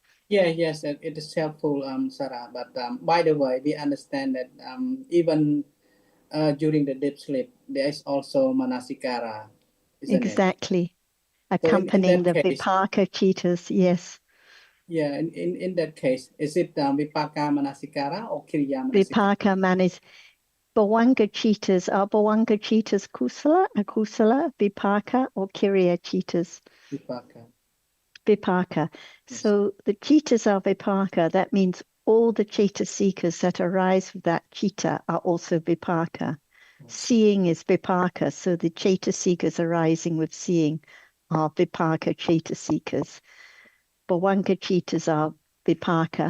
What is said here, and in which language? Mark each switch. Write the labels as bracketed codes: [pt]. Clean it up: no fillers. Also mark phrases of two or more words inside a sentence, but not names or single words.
[en] Yes, it is helpful, Sarah. But by the way, we understand that even during the deep sleep, there is also manasikara, isn't it? Exactly. So in Accompanying that the case, [pi] vipaka chitas, yes. [en] yeah, in that case, is it [pi] vipaka manasikara [en] or [pi] kiriya manasikara? Vipaka manis. Bhavanga chitas, are Bhavanga chitas kusala, akusala, vipaka, or kiriya chitas? Vipaka. Vipaka. [en] Yes. So the chitas are vipaka. That means all the cetasikas that arise with that chitta are also vipaka. Seeing is vipaka. So the cetasikas arising with seeing are [pi] vipaka cetasikas. Bhavanga chitas are vipaka.